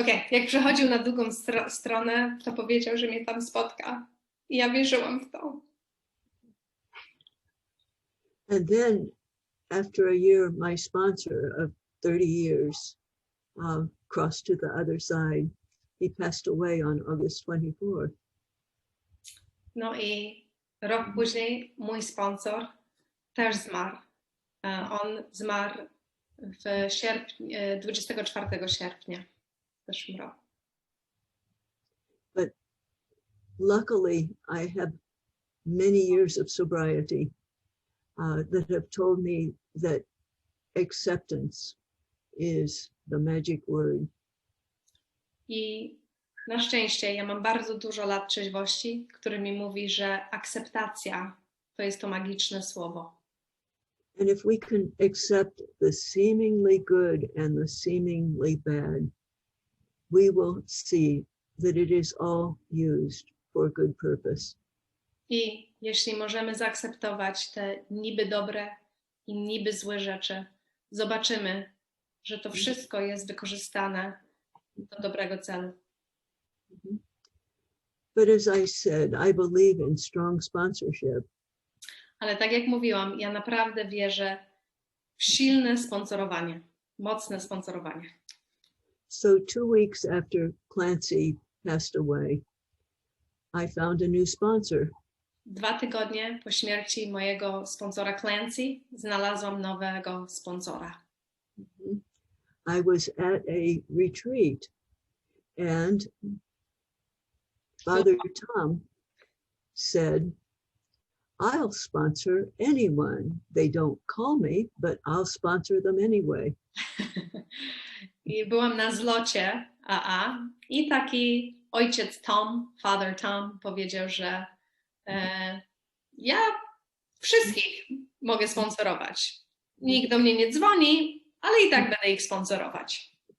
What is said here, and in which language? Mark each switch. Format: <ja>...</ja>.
<pl>Jak przechodził na drugą stronę, to powiedział, że mnie tam spotka. I ja wierzyłam w to.</pl> <en>And then, after a year, my sponsor of 30 years crossed to the other side. He passed away on August 24th.</en> <pl>No i rok później mój sponsor też zmarł. On zmarł w sierpniu, 24 sierpnia w zeszłym roku.</pl> <en>But luckily, I have many years of sobriety that have told me that acceptance is the magic word.</en> <pl>I na szczęście ja mam bardzo dużo lat trzeźwości, który mi mówi, że akceptacja to jest to magiczne słowo.</pl> <en>And if we can accept the seemingly good and the seemingly bad, we will see that it is all used for good purpose.</en> <pl>I jeśli możemy zaakceptować te niby dobre i niby złe rzeczy, zobaczymy, że to wszystko jest wykorzystane do dobrego celu.</pl> <en>But as I said, I believe in strong sponsorship.</en> <pl>Ale tak jak mówiłam, ja naprawdę wierzę w silne sponsorowanie, mocne sponsorowanie.</pl> <en>So 2 weeks after Clancy passed away, I found a new sponsor.</en> <pl>2 tygodnie po śmierci mojego sponsora Clancy znalazłam nowego sponsora.</pl> <en>I was at a retreat and Father Tom said, I'll sponsor anyone. They don't call me, but I'll sponsor them anyway.</en> <pl>I byłam na zlocie AA i taki ojciec Tom, Father Tom powiedział, że ja wszystkich mogę sponsorować. Nikt do mnie nie dzwoni, ale i tak będę ich sponsorować.</pl>